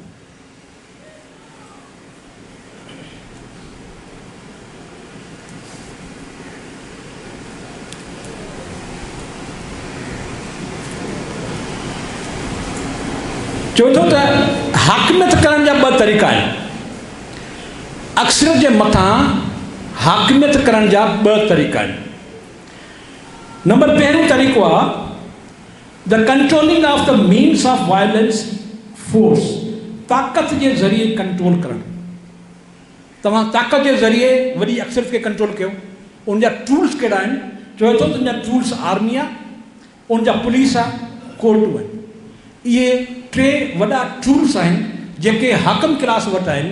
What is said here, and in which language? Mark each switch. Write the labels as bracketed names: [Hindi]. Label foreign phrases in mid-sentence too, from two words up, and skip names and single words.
[Sindhi] चवे थो त हाकिमियत करण जा 2 तरीक़ा आहिनि। अक्सरियत जे मथां हाकिमियत करण जा 2 तरीक़ा आहिनि। नंबर पहिरियों तरीक़ो आहे [English] the controlling of the means of violence force, [Sindhi] ताक़त जे ज़रिए कंट्रोल करणु। तव्हां ताक़त जे ज़रिए वॾी अक्सरियत खे कंट्रोल कयो। उनजा टूल्स कहिड़ा आहिनि? चवे थो त उनजा टूल्स आर्मी आहे, उनजा पुलिस आहे, कोर्टूं आहिनि। इहे 3 वॾा टूल्स आहिनि जेके हाकिम क्लास वटि आहिनि।